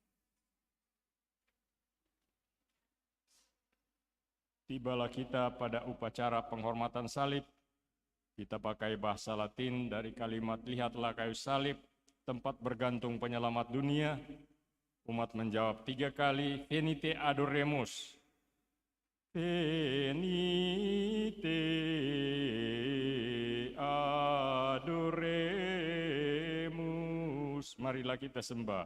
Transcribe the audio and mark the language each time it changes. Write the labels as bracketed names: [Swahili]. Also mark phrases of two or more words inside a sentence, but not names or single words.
[Indonesian] Tibalah kita pada upacara penghormatan salib. Kita pakai bahasa Latin dari kalimat lihatlah kayu salib, tempat bergantung penyelamat dunia? Umat menjawab 3 kali, [Latin] Venite adoremus. Venite adoremus. [Indonesian] Marilah kita sembah.